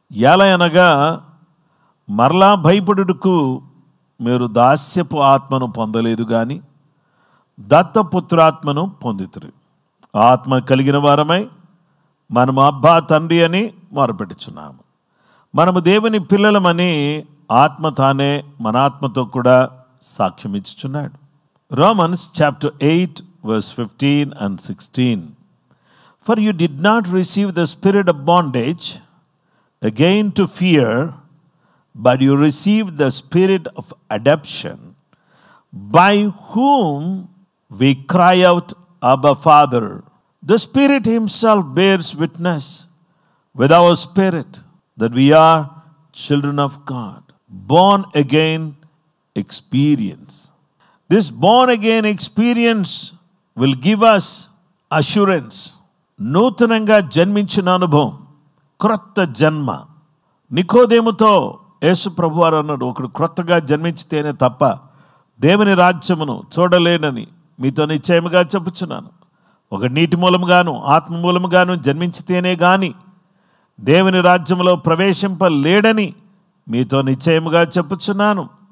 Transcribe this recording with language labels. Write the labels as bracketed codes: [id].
[te] ఎలా అనగా, మరలా భయపడుటకు మీరు దాస్యపు ఆత్మను పొందలేదు కానీ దత్తపుత్రాత్మను పొందితురు. ఆత్మ కలిగిన వారమై మనము అబ్బా తండ్రి అని మొరపెట్టుచున్నాము. మనము దేవుని పిల్లలమని ఆత్మ తానే మన ఆత్మతో కూడా సాక్ష్యం ఇచ్చుచున్నాడు. [en] Romans chapter 8 verse 15 and 16. For you did not receive the spirit of bondage again to fear, but you received the spirit of adoption, by whom we cry out, Abba, Father. The Spirit himself bears witness with our spirit that we are children of God. Born again experience. This born again experience will give us assurance. [te] నూతనంగా జన్మించిన అనుభవం, క్రొత్త జన్మ. నికోదేముతో యేసు ప్రభువారు అన్నాడు, ఒకడు క్రొత్తగా జన్మించితేనే తప్ప దేవుని రాజ్యమును చూడలేనని మీతో నిశ్చయముగా చెప్పుచున్నాను. ఒక నీటి మూలముగాను ఆత్మ మూలముగాను జన్మించితేనే గాని దేవుని రాజ్యములో ప్రవేశింపలేడని మీతో నిశ్చయముగా చెప్పుచున్నాను.